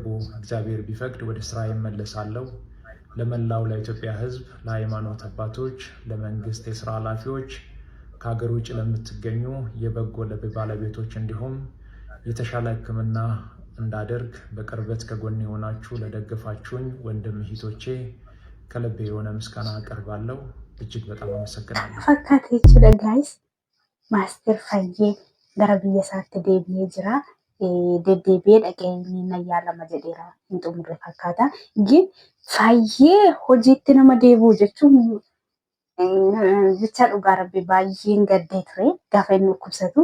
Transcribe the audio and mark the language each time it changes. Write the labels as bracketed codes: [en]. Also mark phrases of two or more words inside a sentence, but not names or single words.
[am] እግዚአብሔር ቢፈቅድ ወደ ስራ እመለሳለሁ። ለመላው ለኢትዮጵያ ሕዝብ፣ ለሃይማኖት አባቶች፣ ለመንግስት የስራ ኃላፊዎች፣ ከሀገር ውጭ ለምትገኙ የበጎ ልብ ባለቤቶች እንዲሁም የተሻለ ሕክምና እንዳደርግ በቅርበት ከጎን የሆናችሁ ለደገፋችሁኝ ወንድም እህቶቼ ከልብ የሆነ ምስጋና አቀርባለሁ። እጅግ በጣም አመሰግናለሁ። [om] ፈካቴችለ ጋይስ ማስተር ፋዬ gara biyya isaatti deebi'ee jira. Deddeebi'ee dhaqee inni nayyaala jedheera hin xumurre fakkaata. Gin fayyee hojiitti nama deebi'u jechuun jecha dhugaa rabbi baay'een gaddee ture gaafa inni dhukkubsatu.